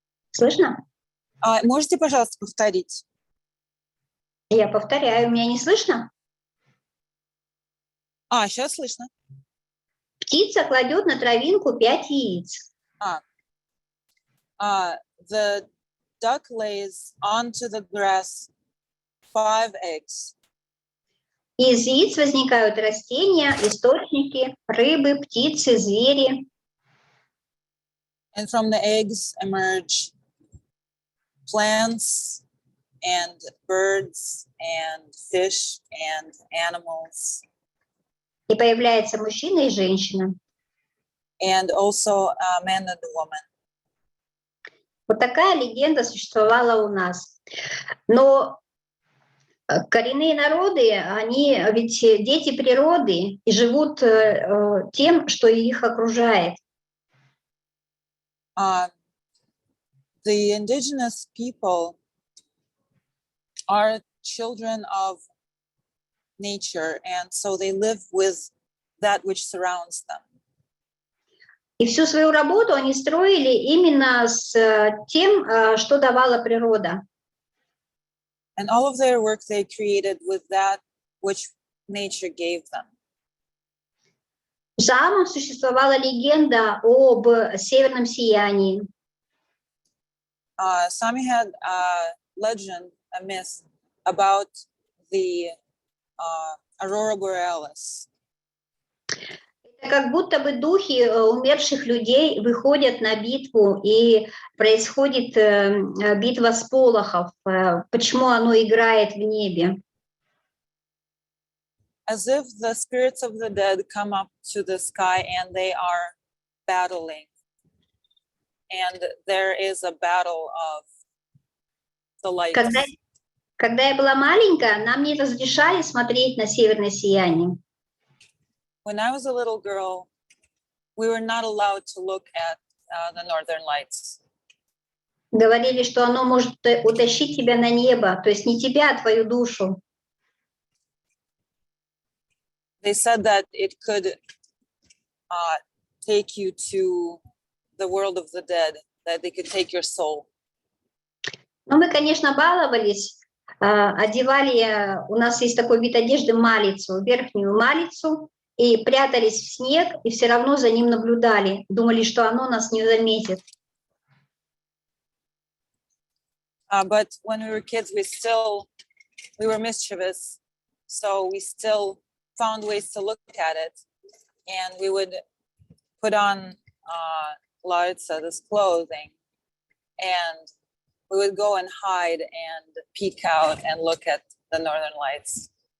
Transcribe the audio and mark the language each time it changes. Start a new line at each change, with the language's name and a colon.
Russian: Слышно? Можете, пожалуйста, повторить? Я повторяю, меня не слышно? Сейчас слышно. Птица кладет на травинку 5 яиц.
English: The duck lays onto the grass 5 eggs.
Russian: Из яиц возникают растения, источники, рыбы, птицы, звери.
English: And from the eggs emerge plants and birds and fish and animals.
Russian: И появляется мужчина и женщина.
English: And also a man and a woman.
Russian: Вот такая легенда существовала у нас. Но коренные народы, они ведь дети природы и живут тем, что их окружает.
English: The indigenous people are children of nature, and so they live with that which surrounds them.
Russian: И всю свою работу они строили именно с тем, что давала природа.
English: And all of their work they created with that which nature gave them.
Russian: В Саамах существовала легенда об северном сиянии.
English: Sami had a legend, a myth about the Aurora Borealis.
Russian: Как будто бы духи умерших людей выходят на битву, и происходит битва сполохов. Почему оно играет в небе?
English: as if the spirits of the dead come up to the sky and they are battling. And there is a battle of the lights.
Russian: Когда я была маленькая, нам не разрешали смотреть на северное сияние.
English: When I was a little girl, we were not allowed to look at the northern lights.
Russian: Говорили, что оно может утащить тебя на небо, то есть не тебя, а твою душу.
English: They said that it could take you to the world of the dead, that they could take your soul.
Russian: Но мы, конечно, баловались, одевали, у нас есть такой вид одежды, малицу, верхнюю малицу, и прятались в снег, и все равно за ним наблюдали, думали, что оно нас не заметит.
English: But when we were kids, we were mischievous, so we still found ways to look at it, and we would put on this clothing, and we would go and hide and peek out and look at the northern lights.